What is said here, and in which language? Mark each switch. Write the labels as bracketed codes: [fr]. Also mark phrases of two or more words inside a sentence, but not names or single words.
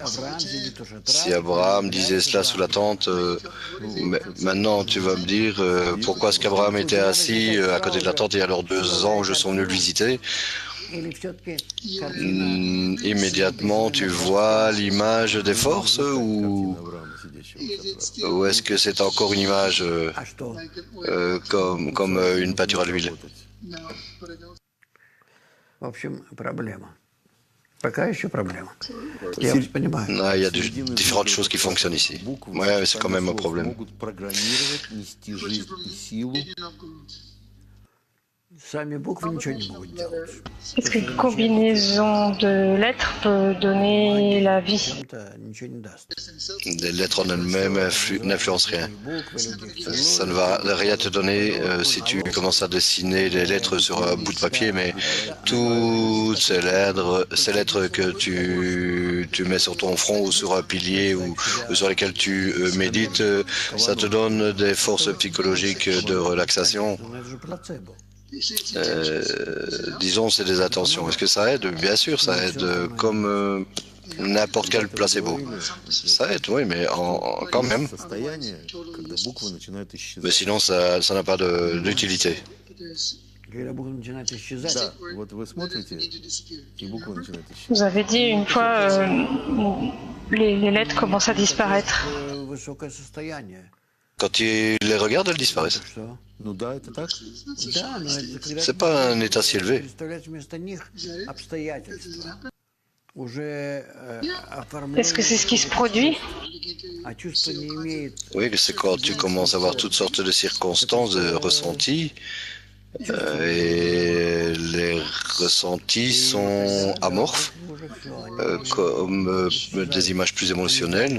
[fr] Si Abraham disait cela sous la tente, maintenant tu vas me dire pourquoi est-ce qu'Abraham était assis à côté de la tente il y a alors 2 ans où je suis venu le visiter. Immédiatement tu vois l'image des forces, ou est-ce que c'est encore une image comme une pâture à l'huile? [ru] В общем, проблема. Пока еще проблема. Я вас понимаю. [fr] Ah, il y a différentes choses qui fonctionnent ici. Ouais, c'est quand même un problème. [ru] Могут программировать, нести жизнь и силу. Сами буквы ничего не могут делать. [fr] Est-ce qu'une combinaison de lettres peut donner la vie? [ru] Чем-то ничего не даст. [fr] Les lettres en elles-mêmes n'influencent rien. Ça ne va rien te donner si tu commences à dessiner les lettres sur un bout de papier, mais toutes ces lettres que tu mets sur ton front ou sur un pilier ou sur lesquelles tu médites, ça te donne des forces psychologiques de relaxation. [ru] Но это же плацебо. [fr] Disons, c'est des attentions. Est-ce que ça aide? Bien sûr, ça aide comme n'importe quel placebo. Ça aide, oui, mais quand même. [ru] Состояние, когда буквы начинают [fr] Mais [ru] исчезать. [fr] sinon, ça n'a pas d'utilité. [ru] Когда буквы начинают исчезать, Да, вот вы смотрите, и буквы начинают исчезать. [fr] Vous avez dit une fois, les lettres commencent à disparaître. [ru] высокое состояние. [fr] Quand tu les regardes, elles disparaissent. [ru] Что? Ну да, это так. Да, но это когда [fr] C'est pas un état si élevé. [ru] представлять вместо них обстоятельства. [fr] Est-ce que c'est ce qui se produit? Oui, c'est quand tu commences à avoir toutes sortes de circonstances, de ressentis, et les ressentis sont amorphes, comme des images plus émotionnelles.